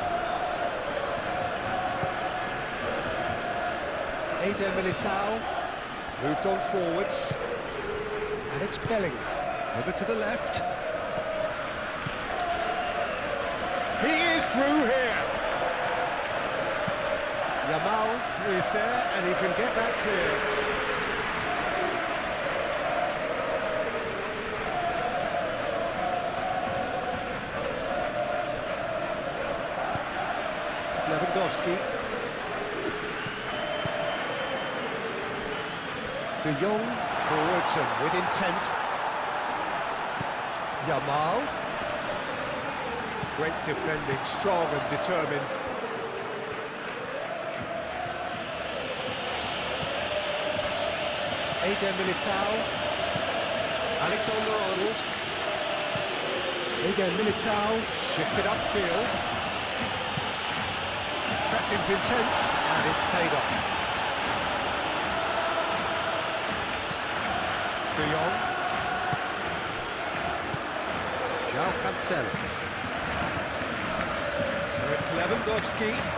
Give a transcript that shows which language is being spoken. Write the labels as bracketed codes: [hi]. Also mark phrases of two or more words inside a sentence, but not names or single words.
[en] Eder Militao moved on forwards. And it's Bellingham. Over to the left. He is through here. Yamal is there, and he can get that clear. Lewandowski. De Jong forwards and with intent. Yamal. Great defending, strong and determined. Eder Militao. Alexander-Arnold. Eder Militao shifted upfield. Pressing's intense and it's paid off. De Jong. João Cancelo. Now it's Lewandowski.